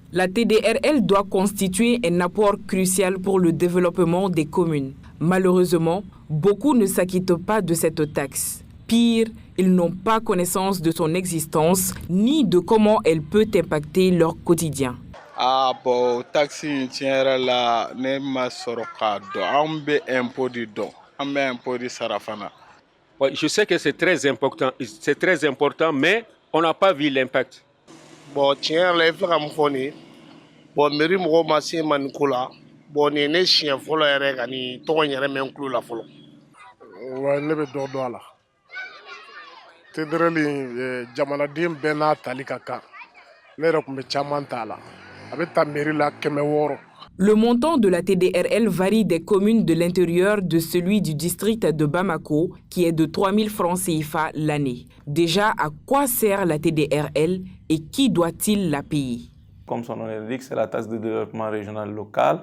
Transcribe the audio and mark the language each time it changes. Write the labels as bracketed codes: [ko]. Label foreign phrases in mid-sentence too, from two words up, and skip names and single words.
[fr] La TDRL doit constituer un apport crucial pour le développement des communes. Malheureusement, beaucoup ne s'acquittent pas de cette taxe. Pire, ils n'ont pas connaissance de son existence ni de comment elle peut impacter leur quotidien. [bm] Bon, taxi tiɲɛ la ne ma sɔrɔ k'a dɔn an bɛ impôt di dɔn an bɛ impôt di sara fana. [fr] Je sais que c'est très important, mais on n'a pas vu l'impact. [bm] Bon, tiɲɛ la i filɛ ka mun fɔ nin ye bon mairie mɔgɔw ma se ma nin ko la bon nin ye ne siɲɛ fɔlɔ yɛrɛ ka nin tɔgɔ in yɛrɛ mɛn n tulo la fɔlɔ. Wa ne bɛ dɔ dɔn a la TDRL jamanaden bɛɛ n'a tali ka kan ne yɛrɛ tun bɛ caman t'a la. [fr] Le montant de la TDRL varie des communes de l'intérieur de celui du district de Bamako, qui est de 3 000 francs CFA l'année. Déjà, à quoi sert la TDRL et qui doit-il la payer? Comme son nom l'indique, c'est la taxe de développement régional local.